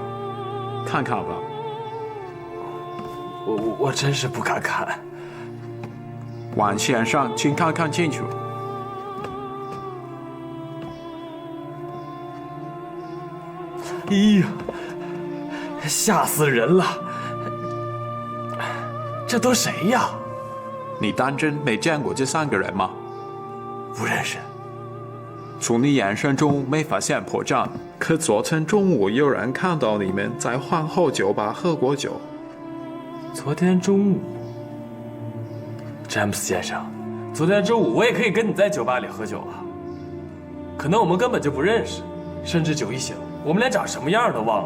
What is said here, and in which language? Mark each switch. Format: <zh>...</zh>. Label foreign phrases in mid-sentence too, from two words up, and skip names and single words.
<zh>看看吧。我真是不敢看。王先生，請看看清楚。哎呀，嚇死人了！這都誰呀？你當真沒見過這3個人嗎？不認識。從你眼神中沒發現破綻，可昨天中午有人看到你們在皇后酒吧喝過酒。昨天中午，詹姆斯先生，昨天中午我也可以跟你在酒吧裡喝酒啊。可能我們根本就不認識，甚至酒一醒，我們連長什麼樣都忘了。</zh>